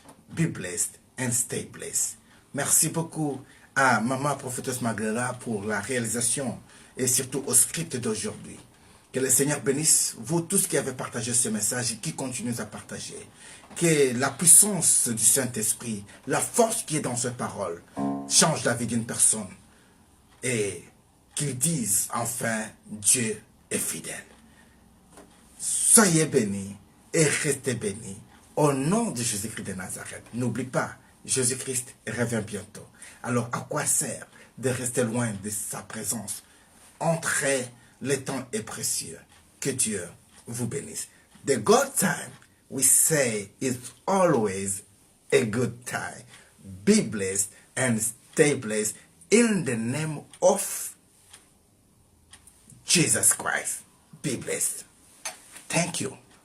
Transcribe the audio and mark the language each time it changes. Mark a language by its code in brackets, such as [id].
[en] Be blessed and stay blessed. [fr] Merci beaucoup à Maman Prophétesse Magdala pour la réalisation et surtout au script d'aujourd'hui. Que le Seigneur bénisse vous tous qui avez partagé ce message et qui continuez à partager. Que la puissance du Saint-Esprit, la force qui est dans cette parole, change la vie d'une personne. Et qu'ils disent enfin, Dieu est fidèle. Soyez bénis et restez bénis. Au nom de Jésus-Christ de Nazareth. N'oublie pas, Jésus-Christ revient bientôt. Alors à quoi sert de rester loin de sa présence? Entrez. Le temps est précieux. Que Dieu vous bénisse. [en] The good time, we say, is always a good time. Be blessed and stay blessed in the name of Jesus Christ. Be blessed. Thank you.